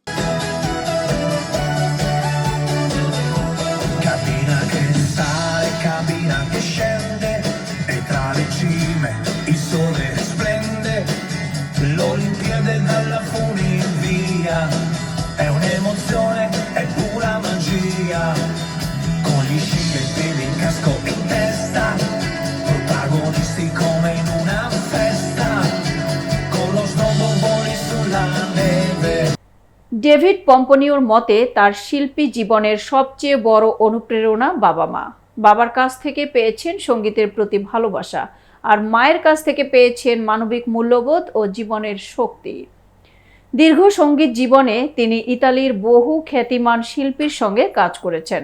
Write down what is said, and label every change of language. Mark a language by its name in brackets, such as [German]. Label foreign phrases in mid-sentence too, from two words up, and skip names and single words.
[Italian] Cabina che sale, cabina che scende, e tra le cime il sole splende, l'Olimpiade dalla funivia, è un'emozione, è pura magia, con gli sci e i piedi in casco in testa, protagonisti come in una festa, con lo snowboard voli sulla neve. [Bangla] ডেভিড পম্পোনিওর মতে তার শিল্পী জীবনের সবচেয়ে বড় অনুপ্রেরণা বাবা মা। বাবার কাছ থেকে পেয়েছেন সঙ্গীতের প্রতি ভালোবাসা, আর মায়ের কাছ থেকে পেয়েছেন মানবিক মূল্যবোধ ও জীবনের শক্তি। দীর্ঘ সঙ্গীত জীবনে তিনি ইতালির বহু খ্যাতিমান শিল্পীর সঙ্গে কাজ করেছেন।